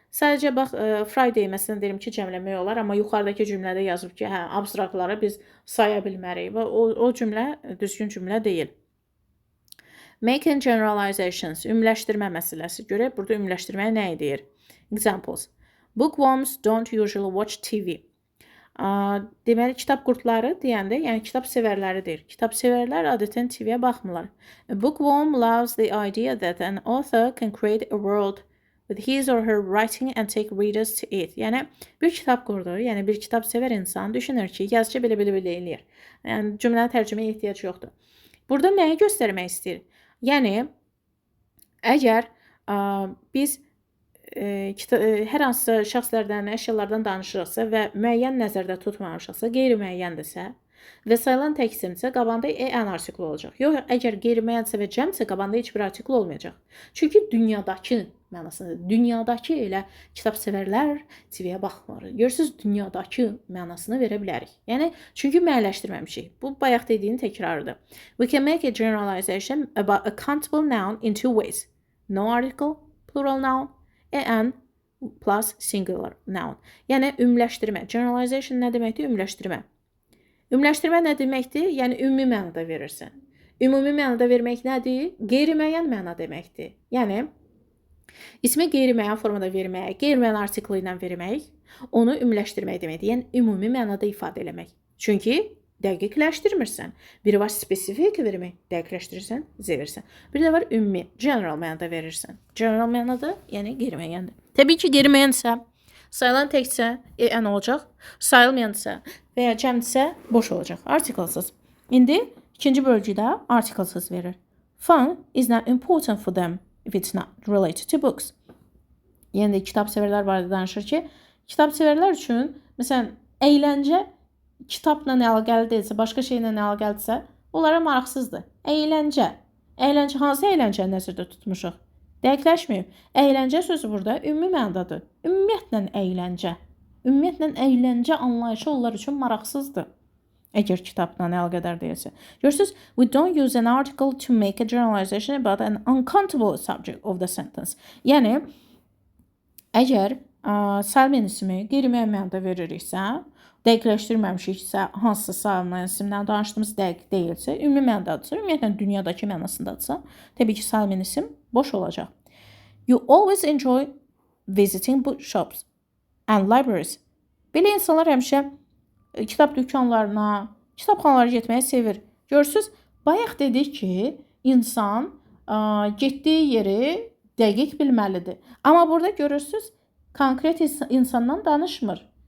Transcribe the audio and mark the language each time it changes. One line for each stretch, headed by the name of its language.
Azerbaijani: Sadəcə bax Friday məsələn deyirəm ki, cəmləmək olar, amma yuxarıdakı cümlədə yazıb ki, hə, abstraktları biz saya bilmərik. O cümlə düzgün cümlə deyil.
English: Making generalizations,
Azerbaijani: ümləşdirmə məsələsi. Görək burada ümləşdirməyə nə deyir?
English: Examples. Bookworms don't usually watch TV.
Azerbaijani: Deməli, kitab qurtları deyəndə, yəni kitab sevərləridir. Kitab sevərlər adətən TV-yə baxmırlar.
English: A bookworm loves the idea that an author can create a world with his or her writing and take readers to it.
Azerbaijani: Yəni, bir kitab qurdu, yəni bir kitab sevər insan düşünür ki, yazıcı belə eləyir. Yəni, cümləni tərcüməyə ehtiyac yoxdur. Burada nəyi göstərmək istəyir? Yəni, əgər biz hər hansısa şəxslərdən, əşyalardan danışırıqsa və müəyyən nəzərdə tutmamışıqsa, qeyri-müəyyəndirsə və sayılan tək isimdirsə, qabağında an artikli olacaq. Yox, əgər qeyri-müəyyəndirsə və cəmdirsə, qabağında heç bir artikl olmayacaq. Çünki dünyadakı mənasında, dünyadakı elə kitab sevərlər TV-yə baxmır. Görürsüz, dünyadakı mənasını verə bilərik. Yəni, çünki müəyyənləşdirməmişik. Bu, bayaq dediyinin təkrarıdır.
English: We can make a generalization about a countable noun in two ways. No article, plural noun, an plus singular noun.
Azerbaijani: Yəni, ümləşdirmə. Generalization nə deməkdir? Ümləşdirmə. Ümləşdirmə nə deməkdir? Yəni, ümumi mənada verirsən. Ümumi mənada vermək nədir? Qeyri-müəyyən məna deməkdir. Yəni, ismi qeyri-müəyyən formada vermək, qeyri-müəyyən artikli ilə vermək, onu ümləşdirmək deməkdir. Yəni, ümumi mənada ifadə eləmək. Çünki dəqiqləşdirmirsən. Biri var spesifik vermək, dəqiqləşdirirsən, verirsən. Bir də var ümumi, general mənada verirsən. General mənada, yəni qeyri-müəyyəndir. Təbii ki, qeyri-müəyyəndirsə, sayılan təkcə an olacaq, sayılmayansa və ya cəmdirsə boş olacaq, artiklsız. İndi ikinci bölgüdə artiklsız verir.
English: Fun is not important for them if it's not related to books.
Azerbaijani: Yəni də kitab sevərlər barədə danışır ki, kitab sevərlər üçün, məsələn, əyləncə kitabla əlaqəli deyilsə, başqa şeylə əlaqəlidirsə, onlara maraqsızdır. Əyləncə. Əyləncə hansı əyləncəni nəzərdə tutmuşuq? Dəqiqləşməyib. Əyləncə sözü burada ümumi mənadadır. Ümumiyyətlə əyləncə. Ümumiyyətlə əyləncə anlayışı onlar üçün maraqsızdır. Əgər kitabla əlaqədar deyilsə. Görürsüz,
English: we don't use an article to make a generalization about an uncountable subject of the sentence.
Azerbaijani: Yəni, əgər sayılmayan ismi qeyri-müəyyən mənada veririksə, dəqiqləşdirməmişiksə, hansısa sayılmayan isimdən danışdığımız dəqiq deyilsə, ümumi mənadadırsa, ümumiyyətlə dünyadakı mənasındadırsa, təbii ki, sayılmayan isim boş olacaq.
English: You always enjoy visiting bookshops and libraries.
Azerbaijani: Belə insanlar həmişə kitab dükanlarına, kitabxanalara getməyi sevir. Görürsüz, bayaq dedik ki, insan getdiyi yeri dəqiq bilməlidir. Amma burada görürsüz, konkret insandan danışmır.